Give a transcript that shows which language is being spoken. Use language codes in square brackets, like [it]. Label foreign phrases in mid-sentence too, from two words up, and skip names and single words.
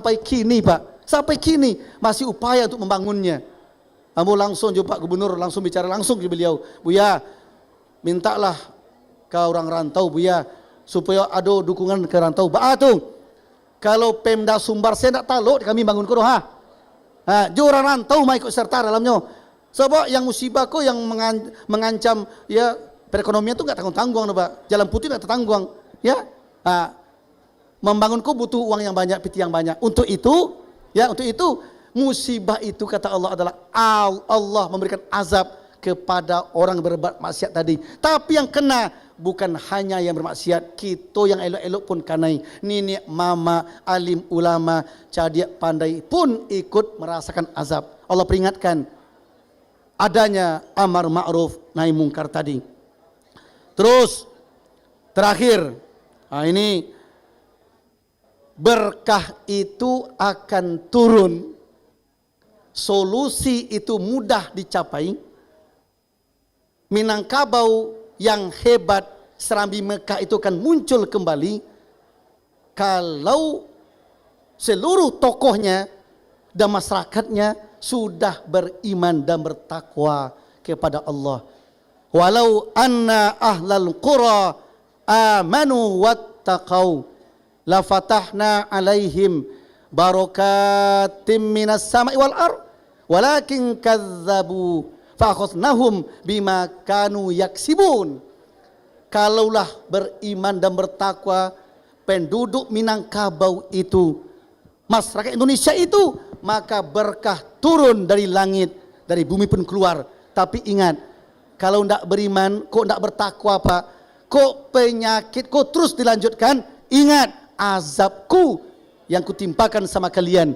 [id] Sampai kini, Pak, sampai kini masih upaya untuk membangunnya. Ambo langsung jumpa gubernur, langsung bicara langsung ke beliau. Buya, mintalah ke orang rantau Buya supaya ada dukungan ke rantau. Baatung. Kalau Pemda Sumbar saya tak tahu kami bangun kono ha. [min] Jo orang rantau mai ikut serta dalamnya. [id] Sebab yang musibah ko yang mengancam ya perekonomian tu enggak tanggung-tanggung Pak. Jalan putih enggak tertanggung ya. Membangun ko butuh uang yang banyak, piti yang banyak. Untuk itu musibah itu kata Allah adalah Allah memberikan azab kepada orang berbuat maksiat tadi. Tapi yang kena bukan hanya yang bermaksiat, kita [min] yang elok-elok pun kanai. [id] Nenek, mama, alim, ulama, cerdik, pandai pun ikut merasakan azab. Allah peringatkan adanya [ar] أمر معروف نهي منكر [id] tadi. Terus terakhir, ini berkah itu akan turun, solusi itu mudah dicapai. Minangkabau yang hebat Serambi Mekah itu akan muncul kembali kalau seluruh tokohnya dan masyarakatnya sudah beriman dan bertakwa kepada Allah. [ar] ولو أن أهل القرى آمنوا واتقوا لفتحنا عليهم بركات من السماء والأرض ولكن كذبوا فأخذناهم بما كانوا يكسبون. [id] Kalaulah beriman dan bertakwa penduduk Minangkabau itu, masyarakat Indonesia itu, maka berkah turun dari langit, dari bumi pun keluar. Tapi ingat, kalau tidak beriman, kok tidak bertakwa Pak, kok penyakit, kok terus dilanjutkan, ingat azabku yang kutimpakan sama kalian.